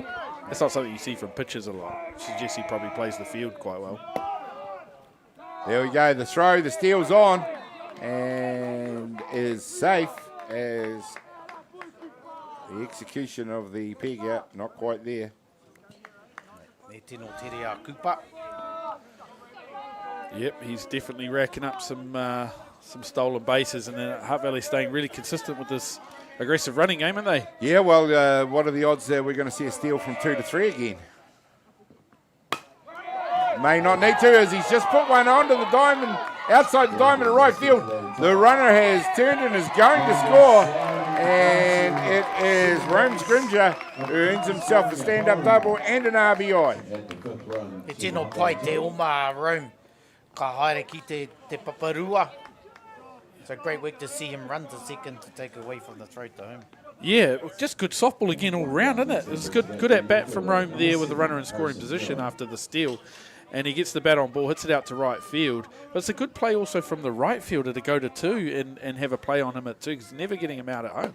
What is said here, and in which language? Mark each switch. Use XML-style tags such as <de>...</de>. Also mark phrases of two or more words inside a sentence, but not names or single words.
<en>That's not something you see from pitchers a lot. Suggests he probably plays the field quite well. There we go. The throw, the steel's on, and is safe as the execution of the peg out, not quite there.</en> <mi>Ne tino tere a kupa.</mi> <en>Yep, he's definitely racking up some stolen bases, and then Hutt Valley staying really consistent with this aggressive running game, aren't they? Yeah, well, what are the odds that we're going to see a steal from 2 to 3 again? May not need to, as he's just put one onto the diamond, outside the diamond in right field. The runner has turned and is going to score, and it is Rome Scrimger who earns himself a stand-up double and an RBI.</en> <mi>E tino pai te oma Rome. Ka haere ki te paparua.</mi> <en>It's a great week to see him run to second to take away from the throw to home. Yeah, just good softball again all round, isn't it? It's good at bat from Rome there with the runner in scoring position after the steal. And he gets the bat on ball, hits it out to right field. But it's a good play also from the right fielder to go to 2 and have a play on him at 2, because never getting him out at home.</en>